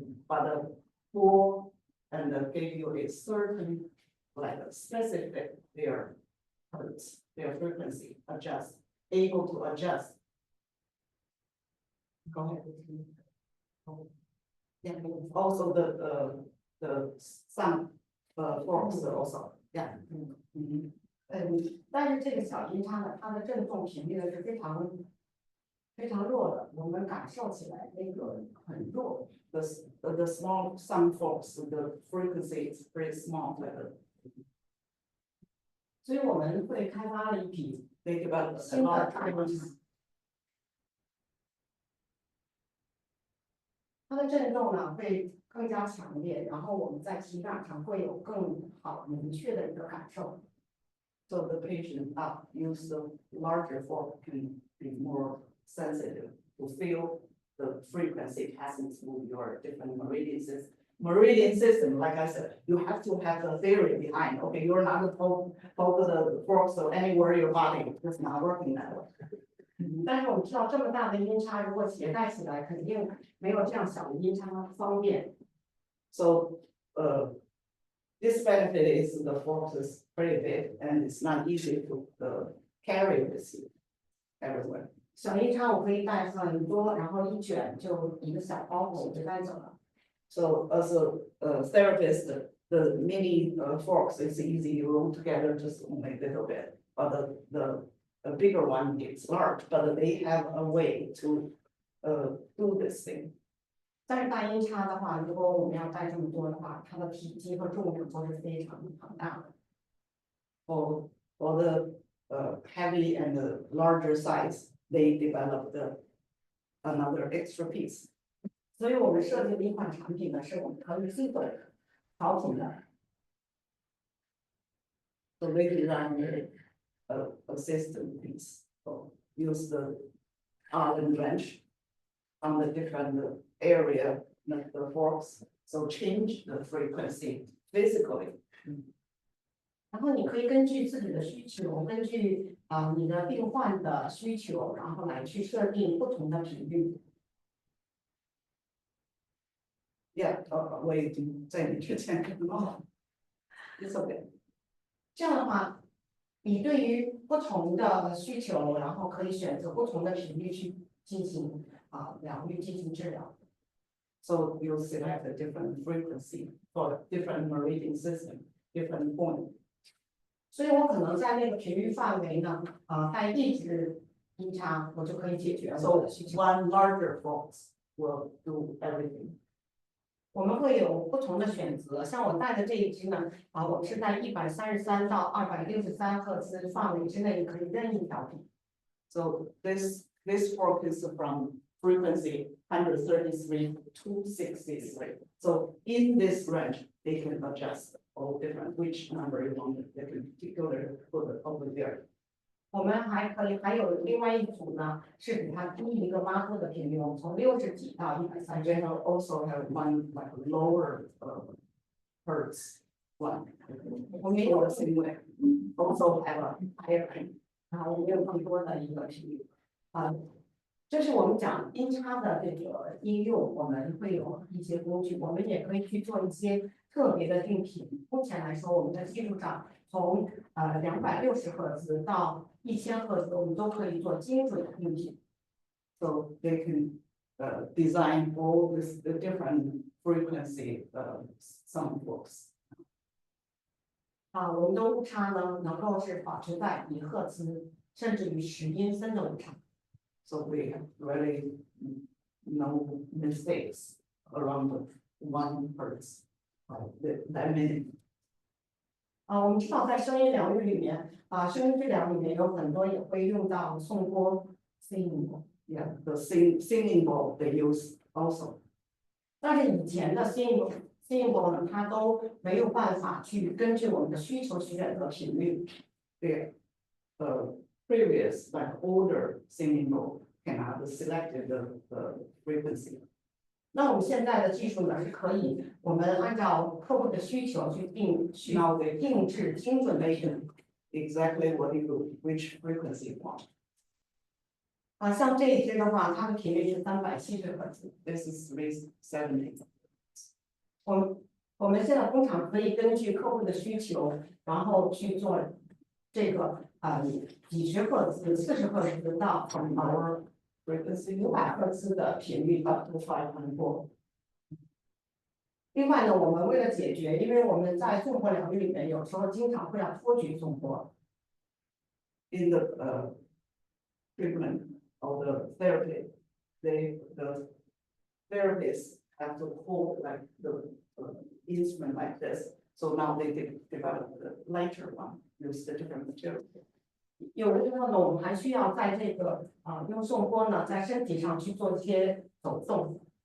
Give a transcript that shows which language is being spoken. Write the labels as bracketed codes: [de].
[en] But the four and give you a certain, like a specific their hertz, their frequency adjust, able to adjust. Go ahead. Yeah, also the sound forms also, yeah. Mm-hmm. [zh] 但是这个小音叉呢，它的振动频率呢是非常弱的，我们感受起来那个很弱。 [en] The small sound forms, the frequency is very small. [zh] 所以我们会开发了一批 [en] Think about [zh] 新的大音叉，它的振动呢会更加强烈，然后我们在体感上会有更好明确的一个感受。 [en] So the patient use the larger form can be more sensitive to feel the frequency passing through your different meridian system. Meridian system, like I said, you have to have the theory behind. Okay, you're not going to poke the fork so anywhere in your body, it's not working that way. [zh] 但是我们知道这么大的音叉，如果携带起来，肯定没有这样小的音叉方便。 [en] So this benefit is the fork is pretty big and it's not easy to carry this everywhere. [zh] 小音叉我可以带很多，然后一卷就一个小包裹我就带走了。 [en] So as a therapist, the mini forks is easy, you roll together just only a little bit. But the bigger one is large, but they have a way to do this thing. [zh] 但是大音叉的话，如果我们要带这么多的话，它的体积和重量都是非常庞大的。 [en] For the heavy and the larger size, they developed another extra piece. [zh] 所以我们设计的一款产品呢，是我们可以自动调频的。 [en] So they designed a system piece. So use the Allen wrench on the different area, like the forks. So change the frequency physically. [zh] 然后你可以根据自己的需求，根据你的病患的需求，然后来去设定不同的频率。 Yeah, 我已经在你之前看到了。 [en] It's okay. [zh] 这样的话，你对于不同的需求，然后可以选择不同的频率去进行疗愈、进行治疗。 [en] So you select a different frequency for different meridian system, different point. [zh] 所以我可能在那个频率范围呢，在一直音差，我就可以解决了我的需求。 [en] One larger box will do everything. [zh] 我们会有不同的选择，像我带的这一支呢，我是在133到263赫兹范围之内可以任意调频。 [en] So this fork is from frequency 133 to 263. So in this range, they can adjust all different which number you want. They can put over there. [zh] 我们还有另外一组呢，是比它低一个8赫的频率，从60几到130。 [en] We also have one like lower hertz one. [zh] 我们有的是因为 [en] also have a higher range. [zh] 我们有更多的一个频率。这是我们讲音差的这个应用，我们会有一些工具，我们也可以去做一些特别的定频。目前来说，我们在技术上从260赫兹到1000赫兹，我们都可以做精准的定频。 [en] So they can design all the different frequency sound forks. [zh] 我们的误差呢，能够是保持在1赫兹，甚至于10英森的误差。 [en] So we have really no mistakes around 1 hertz that minute. [zh] 我们知道在声音疗愈里面，声音治疗里面有很多也会用到颂钵 singing bowl。 [en] Yeah, the singing bowl they use also. [zh] 但是以前的 singing bowl 呢，它都没有办法去根据我们的需求去选择频率。对， [en] previous like older singing bowl cannot select the frequency. [zh] 那我们现在的技术呢，是可以我们按照客户的需求去定制精准的选 [en] exactly which frequency you want. [zh] 像这一支的话，它的频率是370赫兹。 [en] This is 370. [zh] 我们现在工厂可以根据客户的需求，然后去做这个几十赫兹、40赫兹到500赫兹的频率到500。另外呢，我们为了解决，因为我们在颂钵疗愈里面有时候经常会要托举颂钵。 [en] In the treatment of the therapy, the therapists have to hold like the instrument like this. So now they develop the lighter one, use the different material. [zh] 有的时候呢，我们还需要在这个用颂钵呢，在身体上去做一些走动。